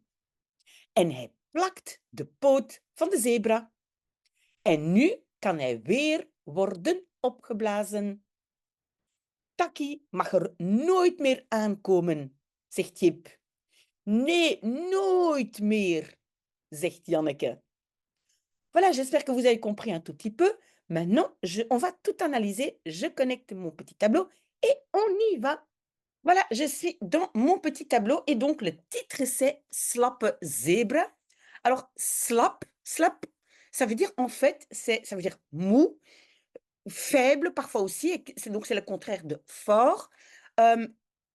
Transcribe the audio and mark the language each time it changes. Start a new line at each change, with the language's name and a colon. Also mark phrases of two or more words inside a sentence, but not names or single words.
Dutch: En hij plakt de poot van de zebra. En nu kan hij weer worden opgeblazen. Taki mag er nooit meer aankomen, zegt Jip. Nee, nooit meer, zegt Janneke.
French: Voilà, j'espère que vous avez compris un tout petit peu. Maintenant, on va tout analyser. Je connecte mon petit tableau et on y va. Voilà, je suis dans mon petit tableau et donc le titre c'est Slappe zebra. Alors, slap, ça veut dire en fait, ça veut dire mou, faible parfois aussi, donc c'est le contraire de fort.